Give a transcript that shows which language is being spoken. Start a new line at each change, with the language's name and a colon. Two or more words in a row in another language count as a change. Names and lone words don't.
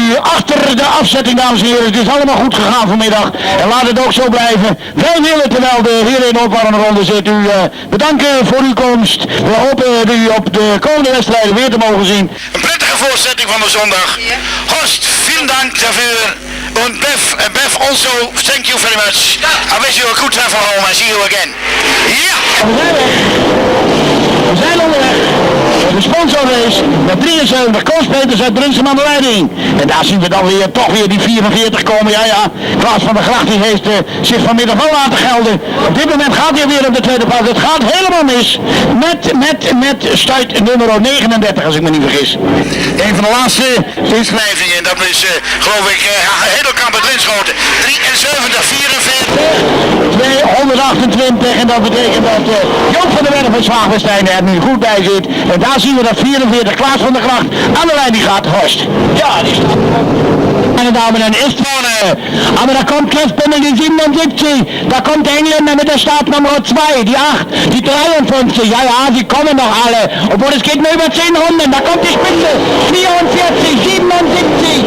Dutch: achter de afzetting, dames en heren. Het is allemaal goed gegaan vanmiddag. En laat het ook zo blijven. Wij willen, terwijl de heren in de opwarmronde zit, u bedanken voor uw komst. We hopen u op de komende wedstrijden weer te mogen zien. Een prettige voortzetting van de zondag. Horst,
German: vielen Dank dafür. Und Bev also,
English: thank you very much. I wish you a good travel home and see you again.
Dutch: Ja! We zijn onderweg. De sponsorrace met 73 Koos-Peters uit Brunsum aan de leiding. En daar zien we dan weer toch weer die 44 komen. Ja, Klaas van der Gracht die heeft zich vanmiddag wel laten gelden. Op dit moment gaat hij weer op de tweede plaats. Het gaat helemaal mis met stuit nummer 39 als ik me niet vergis. Een van de laatste inschrijvingen, dat is geloof ik Hedelkamp uit Linschoten. 73, 44. 228 en dat betekent dat Joop van der Werf en Zwaagwestein er nu goed bij zit. En daar zien we dat 44 Klaas van der Gracht aan de lijn die gaat. Horst. Ja, die staat.
German: Meine Damen und Herren, ist vorne. Aber da kommt Kleffbümmel die 77. Da kommt der Engländer mit der Startnummer 2, die 8, die 53. Ja, sie kommen doch alle. Obwohl es geht nur über 10 Runden. Da kommt die Spitze. 44, 77.